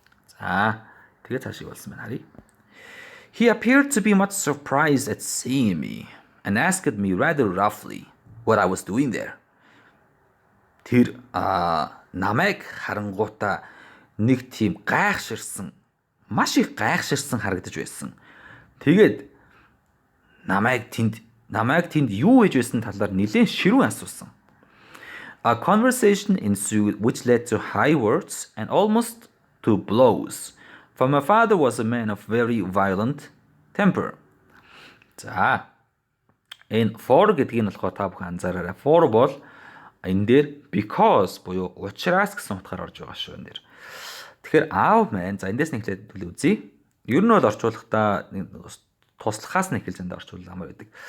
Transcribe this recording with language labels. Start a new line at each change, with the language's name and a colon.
Mongolian: За тэгээд цаашиг болсон байна харъя.
English: He appeared to be much surprised at seeing me and asked me rather roughly what I was doing there.
Mongolian: Тэр намайг харангуутаа нэг тийм гайхширсан, маш их гайхширсан харагдаж байсан. Тэгээд намайг тэнд юу хийж байсан талаар нэлээд ширүүн асуусан.
English: A conversation ensued which led to high words and almost to blows. For my father was a man of very violent temper.
Mongolian: За энэ for гэдгийг нь болохоор та бүхэн анзаараарай. For бол энэ дээр because буюу учраас гэсэн утгаар орж байгаа шүү энэ дээр. Тэгэхээр аав маань за эндээс нь эхлээд үзье. Ер нь бол орчуулахдаа туслахаас нь эхэлж энд орчуулах амар байдаг.